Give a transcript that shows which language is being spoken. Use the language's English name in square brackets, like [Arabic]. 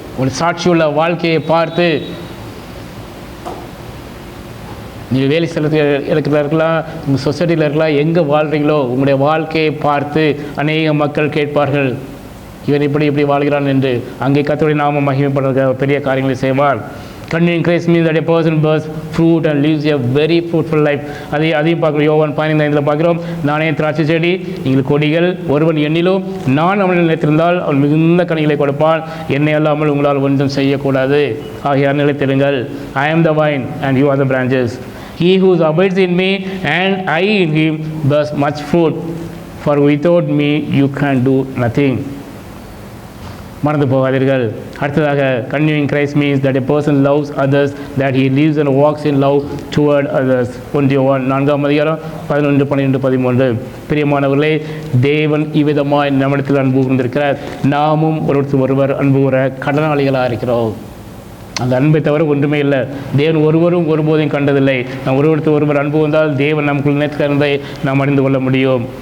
[Tamil] உங்களுடைய சாட்சியுள்ள வாழ்க்கையை பார்த்து, நீங்கள் வேலை ஸ்தலத்தில் இருக்கலாம், உங்கள் சொசைட்டியில் இருக்கலாம், எங்கே வாழ்கிறீங்களோ உங்களுடைய வாழ்க்கையை பார்த்து அநேக மக்கள் கேட்பார்கள், இவன் இப்படி வாழ்கிறான் என்று. அங்கே கர்த்தருடைய நாமம் மகிமைப்படுற பெரிய காரியங்களை செய்வார். [English] Continuing Christ means that a person bears fruit and lives a very fruitful life. [Tamil] அதையும் பார்க்குறோம். யோவான் 15 பார்க்குறோம், நானே திராட்சை செடி, நீங்கள் கொடிகள். ஒருவன் என்னிலும் நான் அவனில் நிலைத்திருந்தால் அவன் மிகுந்த கனிகளை கொடுப்பான். என்னை அல்லாமல் உங்களால் ஒன்றும் செய்யக்கூடாது. ஆகையால் நிலைத்திருங்கள். [English] I am the vine and you are the branches. He who abides in me and I in him bears much fruit, for without me you can do nothing. [Tamil] மறந்து போகாதீர்கள். அடுத்ததாக, [English] continuing Christ means that a person loves others, that he lives and walks in love toward others. [Tamil] 4ஆம் அதிகாரம் 11, 12, 13. பிரியமானவர்களே, தேவன் இவ்விதமாய் நம்மிடத்தில் அன்பு கூர்ந்திருக்கிறார். நாமும் ஒருவர் அன்பு கூற கடனாளிகளாக இருக்கிறோம். அந்த அன்பை தவிர ஒன்றுமே இல்லை. தேவன் ஒருவரும் ஒருபோதையும் கண்டதில்லை. நாம் ஒருவர் அன்பு வந்தால் தேவன் நமக்குள் நினைத்திருந்ததை நாம் அறிந்து கொள்ள முடியும்.